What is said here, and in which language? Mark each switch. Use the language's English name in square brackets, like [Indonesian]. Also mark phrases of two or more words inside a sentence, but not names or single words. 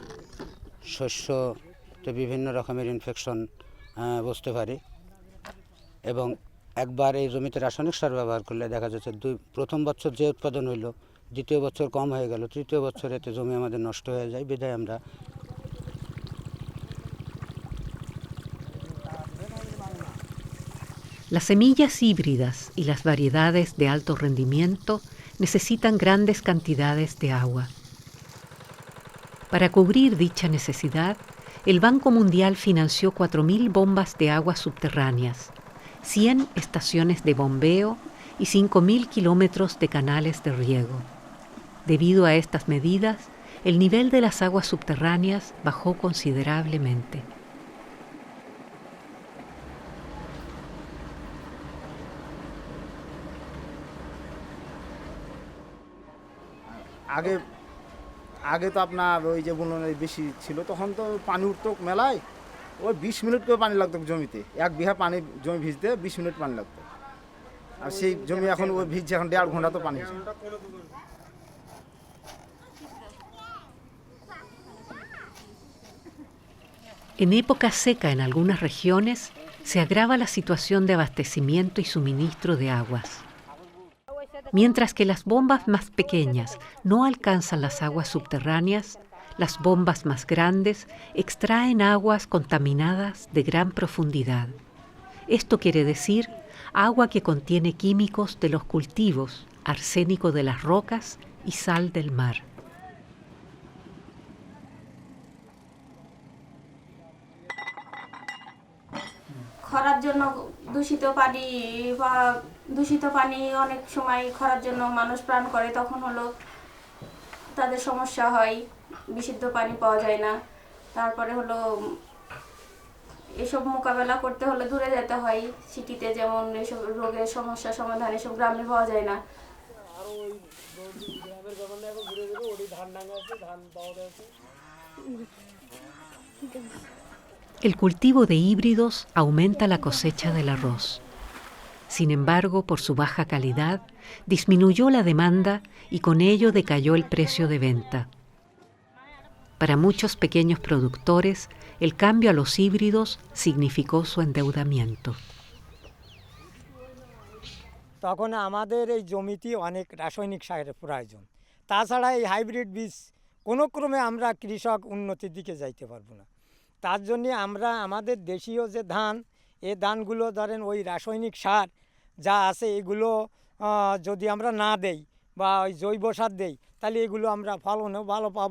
[Bangla] শস্যতে বিভিন্ন রকমের ইনফেকশন বসতে পারে এবং একবার এই জমিতে রাসায়নিক সার ব্যবহার করলে দেখা যাচ্ছে প্রথম বছর যে উৎপাদন হইল, দ্বিতীয় বছর কম হয়ে গেল, তৃতীয় বছর এতে জমি আমাদের নষ্ট হয়ে যায়। বিধায় আমরা [Spanish] Las semillas híbridas y las variedades de alto rendimiento necesitan grandes cantidades de agua. Para cubrir dicha necesidad, el Banco Mundial financió 4.000 bombas de agua subterráneas, 100 estaciones de bombeo y 5.000 kilómetros de canales de riego. Debido a estas medidas, el nivel de las aguas subterráneas bajó considerablemente. [Bangla] আগে তো আপনার ওই যে বুননের বেশি ছিল, তখন তো পানি উঠতো মেলায়, ওই 20 মিনিট করে পানি লাগতো জমিতে, 1 বিঘা পানি জমি ভিজতে 20 মিনিট পানি লাগতো, আর সেই জমি এখন ওই ভিজছে এখন 1.5 ঘন্টা তো পানি। [Spanish] En época seca en algunas regiones se agrava la situación de abastecimiento y suministro de aguas. Mientras que las bombas más pequeñas no alcanzan las aguas subterráneas, las bombas más grandes extraen aguas contaminadas de gran profundidad. Esto quiere decir agua que contiene químicos de los cultivos, arsénico de las rocas y sal del mar. [Bangla] খরার জন্য দূষিত পানি অনেক সময় খরার জন্য মানুষ প্রাণ করে, তখন হলো তাদের সমস্যা হয়, বিশুদ্ধ পানি পাওয়া যায় না। তারপরে হলো এসব মোকাবেলা করতে হলে দূরে যেতে হয়, সিটিতে যেমন এসব রোগের সমস্যা সমাধান এসব গ্রামে পাওয়া যায় না। [Spanish] El cultivo de híbridos aumenta la cosecha del arroz. Sin embargo, por su baja calidad, disminuyó la demanda y con ello decayó el precio de venta. Para muchos pequeños productores, el cambio a los híbridos significó su endeudamiento. [Bangla] তখন আমাদের এই জমিতে অনেক রাসায়নিক সারের প্রয়োজন, তাছাড়া এই হাইব্রিড বীজ কোনো ক্রমে আমরা কৃষক উন্নতির দিকে যাইতে পারবো না। তার জন্যে আমরা আমাদের দেশীয় যে ধান, এই ধানগুলো ধরেন ওই রাসায়নিক সার যা আছে এগুলো যদি আমরা না দেই বা ওই জৈব সার দেই, তাহলে এগুলো আমরা ফলনও ভালো পাবো।